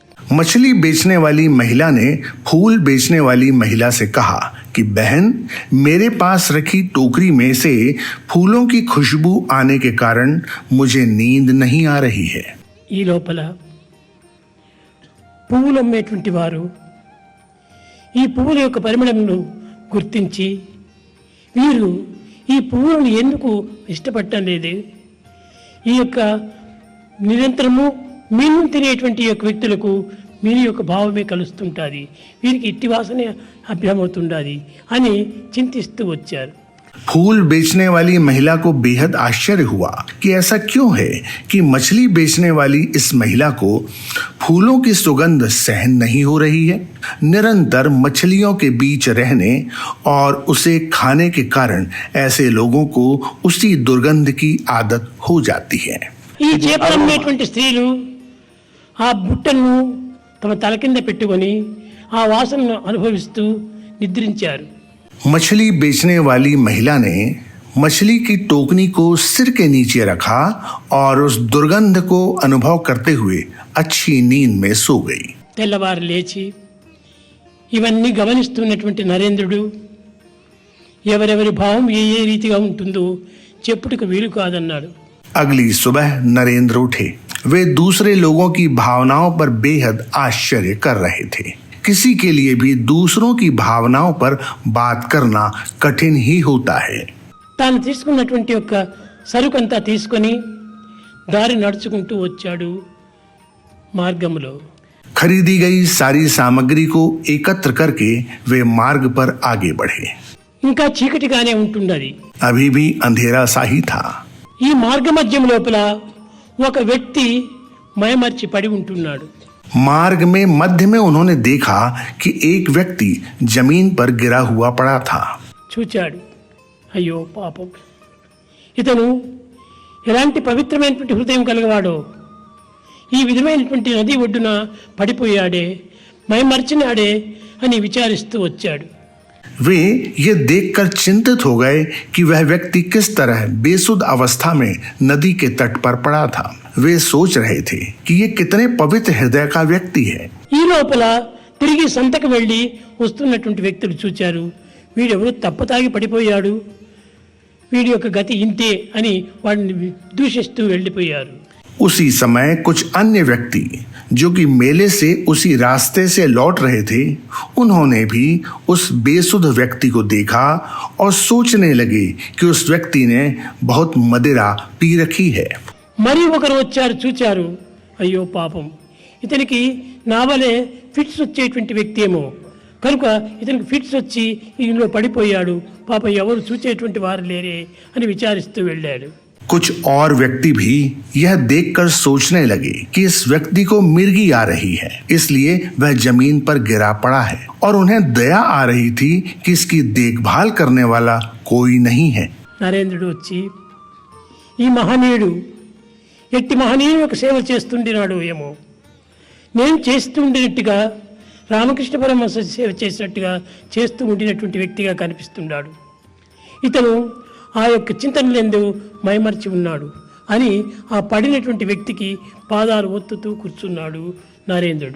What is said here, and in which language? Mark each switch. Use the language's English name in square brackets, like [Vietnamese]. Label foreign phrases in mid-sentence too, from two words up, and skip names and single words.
[Hindi] मछली बेचने वाली महिला ने फूल बेचने वाली महिला से कहा कि बहन, मेरे पास रखी टोकरी में से फूलों की खुशबू आने के कारण मुझे नींद नहीं आ रही है। [Telugu] ఈ లోపల పువ్వులు అమ్మేటువంటి వారు ఈ పువ్వుల యొక్క పరిమళమును గుర్తించి వీరు ఈ పువ్వులను ఎందుకు ఇష్టపడటం లేదు, ఈ యొక్క నిరంతరము మీను తినేటువంటి యొక్క వ్యక్తులకు మీను యొక్క భావమే కలుస్తుంటుంది, వీరికి ఇట్టి వాసనే అభ్యమవుతుండాలి అని చింతిస్తూ వచ్చారు। [Hindi] फूल बेचने वाली महिला को बेहद आश्चर्य हुआ कि ऐसा क्यों है कि मछली बेचने वाली इस महिला को फूलों की सुगंध सहन नहीं हो रही है। निरंतर मछलियों के बीच रहने और उसे खाने के कारण ऐसे लोगों को उसी दुर्गंध की आदत हो जाती है। [Telugu] ఈ చేపలు అమ్మేటువంటి స్త్రీలు ఆ బుట్టను తమ తల కింద పెట్టుకొని ఆ వాసనను అనుభవిస్తూ నిద్రించారు। [Hindi] मछली बेचने वाली महिला ने मछली की टोकनी को सिर के नीचे रखा और उस दुर्गंध को अनुभव करते हुए अच्छी नींद में सो गई। [Telugu] తెల్లవారు లేచి ఇవన్నీ గమనిస్తున్నటువంటి నరేంద్రుడు ఎవరెవరి భావం ఏ ఏ రీతిగా ఉంటుందో చెప్పుటకు వీలు కాదన్నాడు। [Hindi] अगली सुबह नरेंद्र उठे। वे दूसरे लोगों की भावनाओं पर बेहद आश्चर्य कर रहे थे। किसी के लिए भी दूसरों की भावनाओं पर बात करना कठिन ही होता है। [Telugu] తాను తీసుకున్నటువంటి యొక్క సరుకంతా తీసుకొని దారి నడుచుకుంటూ వచ్చాడు। మార్గంలో [Hindi] खरीदी गई सारी सामग्री को एकत्र करके वे मार्ग पर आगे बढ़े। [Telugu] ఇంకా చీకటిగానే ఉంటున్నది। [Hindi] अभी भी अंधेरा सा ही था। [Telugu] ఈ మార్గ మధ్యం లోపల ఒక వ్యక్తి మైమర్చి పడి ఉంటున్నాడు। [Hindi] मार्ग में मध्य में उन्होंने देखा कि एक व्यक्ति जमीन पर गिरा हुआ पड़ा था। [Telugu] చూచాడు, అయ్యో పాపం, ఇతను ఎలాంటి పవిత్రమైనటువంటి హృదయం కలగవాడో, ఈ విధమైనటువంటి నది ఒడ్డున పడిపోయాడే, మైమర్చినాడే అని విచారిస్తూ వచ్చాడు। [Hindi] वे ये देखकर चिंतित हो गए कि वह व्यक्ति किस तरह बेसुध अवस्था में नदी के तट पर पड़ा था। वे सोच रहे थे कि ये कितने पवित्र हृदय का व्यक्ति है। [Telugu] ఈ లోపల తిరిగి సంతకు వెళ్ళి వస్తున్నటువంటి వ్యక్తులు చూచారు, వీడెవరో తప్పతాగి పడిపోయాడు, వీడి యొక్క గతి ఇంతే అని వాడిని దూషిస్తూ వెళ్ళిపోయారు। [Hindi] उसी समय कुछ अन्य व्यक्ति जो कि मेले से उसी रास्ते से लौट रहे थे, उन्होंने भी उस बेसुध व्यक्ति को देखा और सोचने लगे कि उस व्यक्ति ने बहुत मदिरा पी रखी है। [Telugu] మరి ఒకరు వచ్చారు, చూచారు, అయ్యో పాపం, ఇతనికి నావలే ఫిట్స్ వచ్చేటువంటి వ్యక్తి ఏమో, కనుక ఇతనికి ఫిట్స్ వచ్చి ఇందులో పడిపోయాడు, పాపం ఎవరు చూచేటువంటి వారు లేరే అని విచారిస్తూ వెళ్ళాడు। [Hindi] कुछ और व्यक्ति भी यह देखकर सोचने लगे कि इस व्यक्ति को मिर्गी आ रही है, इसलिए वह जमीन पर गिरा पड़ा है, और उन्हें दया आ रही थी कि इसकी देखभाल करने वाला कोई नहीं है। [Telugu] నరేంద్రుడు వచ్చి ఈ మహనీయుడు ఎట్టి మహనీయుడు యొక్క సేవ చేస్తుండినాడు ఏమో, నేను చేస్తుండినట్టుగా రామకృష్ణ పరమహంస సేవ చేసినట్టుగా చేస్తూ ఉండినటువంటి వ్యక్తిగా కనిపిస్తున్నాడు, ఇతను ఆ యొక్క చింతనలందు మైమర్చి ఉన్నాడు అని ఆ పడినటువంటి వ్యక్తికి పాదాలు ఒత్తుతూ కూర్చున్నాడు నరేంద్రుడు।